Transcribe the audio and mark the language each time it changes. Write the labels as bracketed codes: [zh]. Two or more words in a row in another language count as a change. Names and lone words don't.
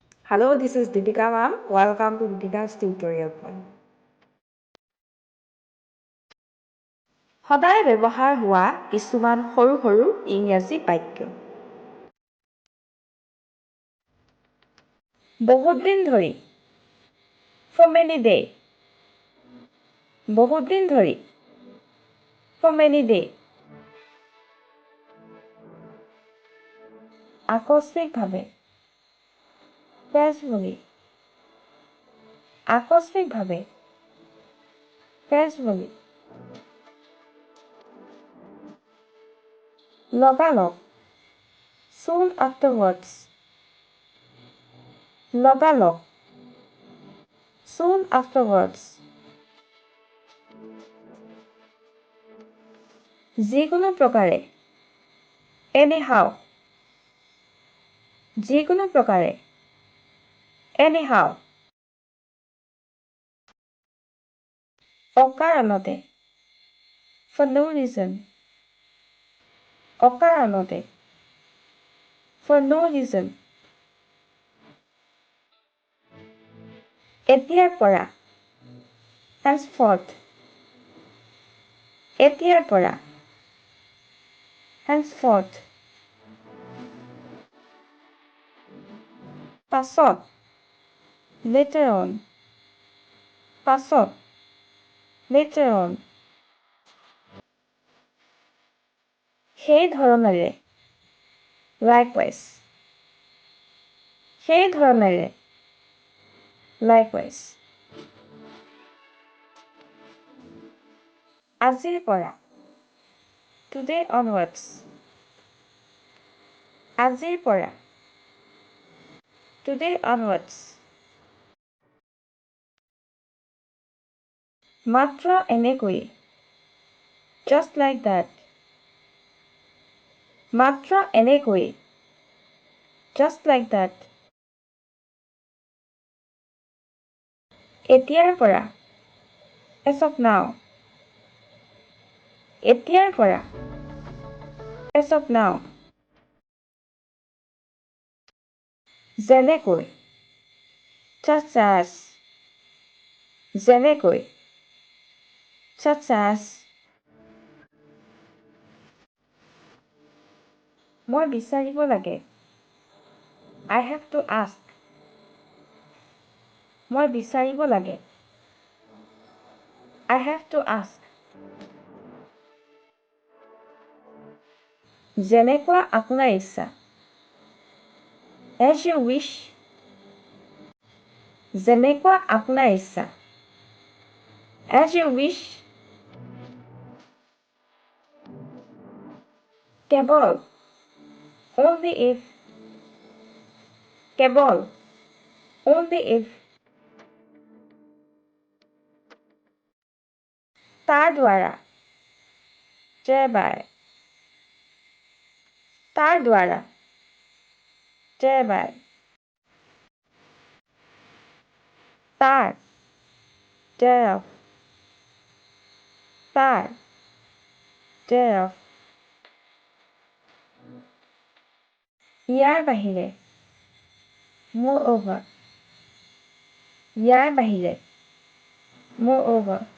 [en] Hello, this is Deepika ma'am. Welcome to Deepika's tutorial. [as] সদায় ব্যৱহাৰ হোৱা কিছুমান সৰু সৰু ইংৰাজী বাক্য। বহুত দিন ধৰি [en] for many day [as] বহুত দিন ধৰি [en] for many day [as] আকস্মিকভাৱে casually আকস্মিকভাৱে casually লগালগ [en] soon afterwards [as] লগালগ [en] soon afterwards [as] যিকোনো প্ৰকাৰে anyhow যিকোনো প্ৰকাৰে anyhow অকাৰণতে [en] for no reason [as] অকাৰণতে [en] for no reason [as] এতিয়াৰ পৰা henceforth এতিয়াৰ পৰা henceforth পাছত [en] later on [as] পাছত [en] later on [as] সেই ধৰণেৰে likewise সেই ধৰণেৰে likewise আজিৰ পৰা [en] today onwards [as] আজিৰ পৰা [en] today onwards [as] মাত্ৰ এনেকৈ [en] just like that [as] মাত্ৰ এনেকৈ [en] just like that [as] এতিয়াৰ পৰা [en] as of now [as] এতিয়াৰ পৰা [en] as of now [as] যেনেকৈ [en] such as [as] যেনেকৈ [en] such as [as] মই বিচাৰিব লাগে [en] I have to ask [as] মই বিচাৰিব লাগে [en] I have to ask [as] যেনেকুৱা আপোনাৰ ইচ্ছা [en] as you wish [as] যেনেকুৱা আপোনাৰ ইচ্ছা [en] as you wish [as] কেৱল [en] only if [as] কেৱল [en] only if [as] তাৰ দ্বাৰা thereby তাৰ দ্বাৰা thereby তাৰ thereof তাৰ thereof ইয়াৰ বাহিৰে moreover ইয়াৰ বাহিৰে moreover